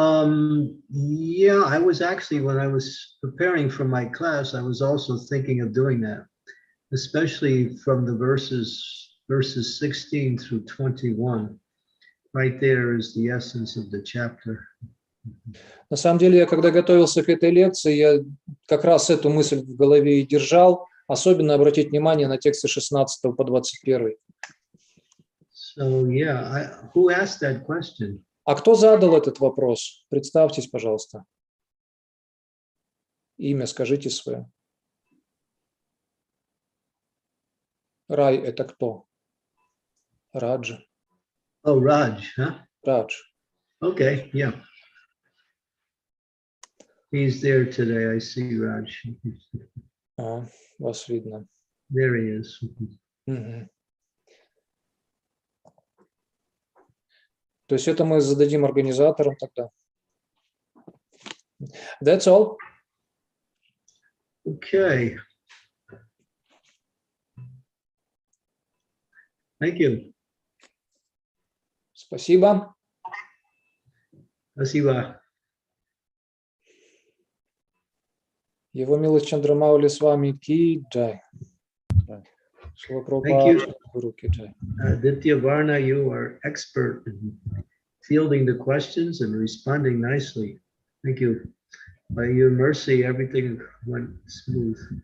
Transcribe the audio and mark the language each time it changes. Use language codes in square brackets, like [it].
[en] Yeah, I was actually, when I was preparing for my class, I was also thinking of doing that, especially from the verses 16 through 21. Right there is the essence of the chapter. [ru] На самом деле, я когда готовился к этой лекции, я как раз эту мысль в голове и держал, особенно обратить внимание на тексты 16 по 21. [en] So yeah, who asked that question? [ru] А кто задал этот вопрос? Представьтесь, пожалуйста. Имя скажите свое. Рай – это кто? Радж. [en] Oh, Raj, huh? [ru] Радж. [en] Okay, yeah. He's there today. I see Raj. [ru] Вас видно. [en] There he is. Угу. [ru] То есть это мы зададим организаторам тогда. [en] That's all. Okay. Thank you. [ru] Спасибо. Спасибо. Его милость Чандрамаули Свами ки джай. [en] Thank you. [ru] Гуру ки джай. [en] Ditya Varna, you are expert in fielding the questions and responding nicely. Thank you. By your mercy, everything went smooth.